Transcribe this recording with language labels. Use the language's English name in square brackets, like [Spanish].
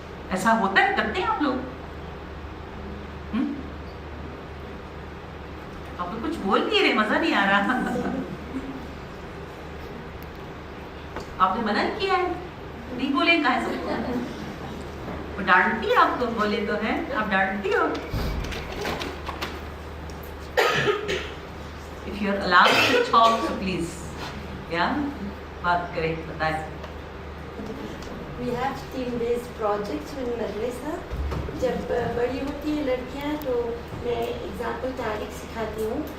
[Urdu] ایسا ہوتا ہے، کرتے ہیں آپ لوگ؟ آپ کچھ بول نہیں رہے، مزہ نہیں آ رہا. آپ نے منع کیا ہے، نہیں بولے کہاں سے؟ وہ ڈانٹتی ہے آپ کو، بولے تو ہے، آپ ڈانٹتی ہو. [English] If you are allowed to talk, so please, [Urdu] بات کریں، بتائیں. [English] We have team-based projects in madrasa. [Urdu] جب بڑی ہوتی ہیں لڑکیاں تو میں ایگزامپل تاریخ سکھاتی ہوں.